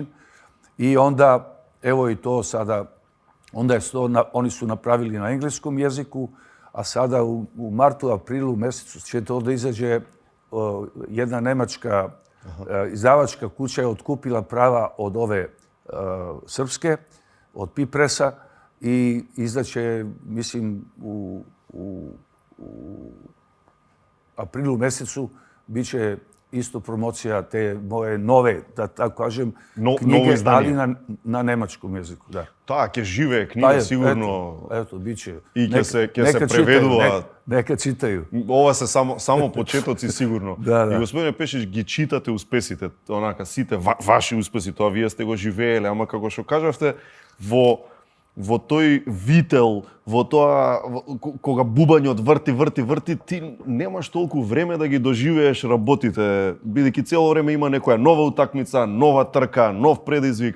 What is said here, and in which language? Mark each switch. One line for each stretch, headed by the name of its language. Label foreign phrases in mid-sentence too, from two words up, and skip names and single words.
Serbian: I onda, evo i to sada, oni su napravili na engleskom jeziku, a sada u martu, aprilu mesecu će to da izađe jedna nemačka izdavačka kuća je otkupila prava od ove srpske, od Pipresa i izdaće, mislim, u aprilu mesecu bit će isto promocija te moje nove, da tako kažem, knjige, ali na nemačkom jeziku. Da. Tak, je žive knjige, sigurno. Eto, bit će. I ќе se преведу. Нека читају.
Macedonian: Ова се само почетоци сигурно. Да. И господине Пешич, ги читате успесите, онака сите ваши успеси, тоа вие сте го живееле, ама како што кажавте, во тој вител, во тоа кога бубањот врти, ти немаш толку време да ги доживееш работите, бидејќи цело време има некоја нова утакмица, нова трка, нов предизвик.